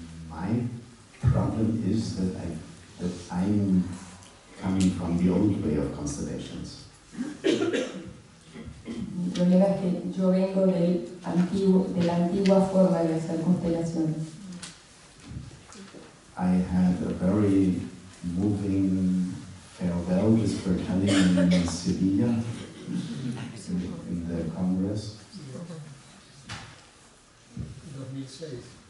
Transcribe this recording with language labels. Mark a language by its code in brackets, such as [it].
[en] My problem is that I'm coming from the old way of constellations. [es] Mi problema es que yo vengo de la antigua forma de hacer constelaciones. [en] I had a very moving farewell with Bert Hellinger in Sevilla, in the Congress. 2006.